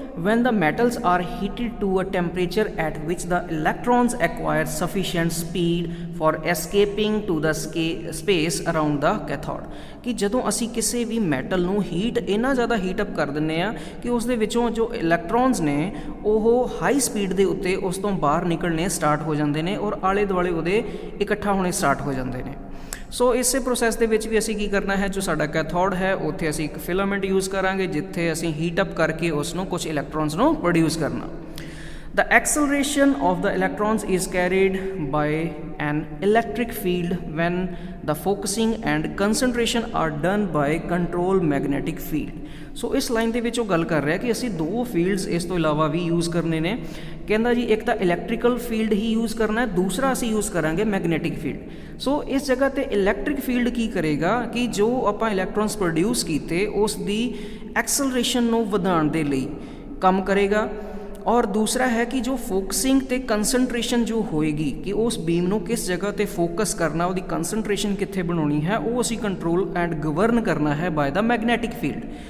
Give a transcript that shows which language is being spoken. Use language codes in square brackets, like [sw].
[en] when the metals are heated to a temperature at which the electrons acquire sufficient speed for escaping to the space around the cathode, [pa] ਕਿ ਜਦੋਂ ਅਸੀਂ ਕਿਸੇ ਵੀ metal ਨੂੰ heat ਇੰਨਾ ਜ਼ਿਆਦਾ heat up ਕਰ ਦਿੰਦੇ ਹਾਂ ਕਿ ਉਸ ਦੇ ਵਿੱਚੋਂ ਜੋ ਇਲੈਕਟ੍ਰੋਨਸ ਨੇ ਉਹ ਹਾਈ ਸਪੀਡ ਦੇ ਉੱਤੇ ਉਸ ਤੋਂ ਬਾਹਰ ਨਿਕਲਣੇ ਸਟਾਰਟ ਹੋ ਜਾਂਦੇ ਨੇ ਔਰ ਆਲੇ ਦੁਆਲੇ ਉਹਦੇ ਇਕੱਠਾ ਹੋਣੇ ਸਟਾਰਟ ਹੋ ਜਾਂਦੇ ਨੇ। ਸੋ ਇਸੇ ਪ੍ਰੋਸੈਸ ਦੇ ਵਿੱਚ ਵੀ ਅਸੀਂ ਕੀ ਕਰਨਾ ਹੈ, ਜੋ ਸਾਡਾ ਕੈਥੋਡ ਹੈ ਉੱਥੇ ਅਸੀਂ ਇੱਕ ਫਿਲਾਮੈਂਟ ਯੂਜ਼ ਕਰਾਂਗੇ ਜਿੱਥੇ ਅਸੀਂ ਹੀਟ ਅਪ ਕਰਕੇ ਉਸ ਨੂੰ ਕੁਝ ਇਲੈਕਟ੍ਰੋਨਸ ਨੂੰ ਪ੍ਰੋਡਿਊਸ ਕਰਨਾ। [en] The acceleration of the electrons is carried by an electric field when the focusing and concentration are done by control magnetic field। [pa] ਸੋ ਇਸ ਲਾਈਨ ਦੇ ਵਿੱਚ ਉਹ ਗੱਲ ਕਰ ਰਿਹਾ ਕਿ ਅਸੀਂ ਦੋ ਫੀਲਡਸ ਇਸ ਤੋਂ ਇਲਾਵਾ ਵੀ ਯੂਜ਼ ਕਰਨੇ ਨੇ। ਕਹਿੰਦਾ ਜੀ ਇੱਕ ਤਾਂ ਇਲੈਕਟ੍ਰੀਕਲ ਫੀਲਡ ਹੀ ਯੂਜ਼ ਕਰਨਾ ਹੈ, ਦੂਸਰਾ ਅਸੀਂ ਯੂਜ਼ ਕਰਾਂਗੇ ਮੈਗਨੈਟਿਕ ਫੀਲਡ। ਸੋ ਇਸ ਜਗ੍ਹਾ 'ਤੇ ਇਲੈਕਟ੍ਰਿਕ ਫੀਲਡ ਕੀ ਕਰੇਗਾ ਕਿ ਜੋ ਆਪਾਂ ਇਲੈਕਟ੍ਰੋਨਸ ਪ੍ਰੋਡਿਊਸ ਕੀਤੇ ਉਸ ਦੀ ਐਕਸਲਰੇਸ਼ਨ ਨੂੰ ਵਧਾਉਣ ਦੇ ਲਈ ਕੰਮ ਕਰੇਗਾ ਔਰ ਦੂਸਰਾ ਹੈ ਕਿ ਜੋ ਫੋਕਸਿੰਗ ਤੇ ਕੰਸਨਟ੍ਰੇਸ਼ਨ ਜੋ ਹੋਏਗੀ ਕਿ ਉਸ ਬੀਮ ਨੂੰ ਕਿਸ ਜਗ੍ਹਾ 'ਤੇ ਫੋਕਸ ਕਰਨਾ, ਉਹਦੀ ਕੰਸਨਟ੍ਰੇਸ਼ਨ ਕਿੱਥੇ ਬਣਾਉਣੀ ਹੈ, ਉਹ ਅਸੀਂ ਕੰਟਰੋਲ ਐਂਡ ਗਵਰਨ ਕਰਨਾ ਹੈ [en] By the magnetic field.